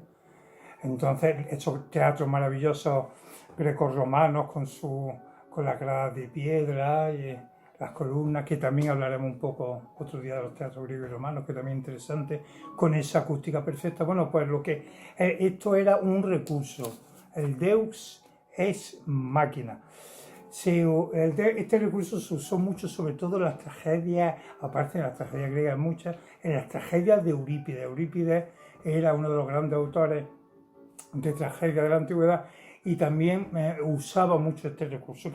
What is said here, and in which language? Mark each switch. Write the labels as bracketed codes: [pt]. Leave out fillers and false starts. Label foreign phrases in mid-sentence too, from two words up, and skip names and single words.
[es] Entonces, esos teatros maravillosos grecorromanos con las gradas de piedra y las columnas, que también hablaremos un poco otro día de los teatros griegos y romanos, que también es interesante, con esa acústica perfecta. Bueno, pues esto era un recurso, el [la] Deus ex machina. [es] Este recurso se usó mucho, sobre todo en las tragedias, aparte de las tragedias griegas muchas, en las tragedias de Eurípides. Eurípides era uno de los grandes autores de tragedia de la antigüedad, y también usaba mucho este recurso.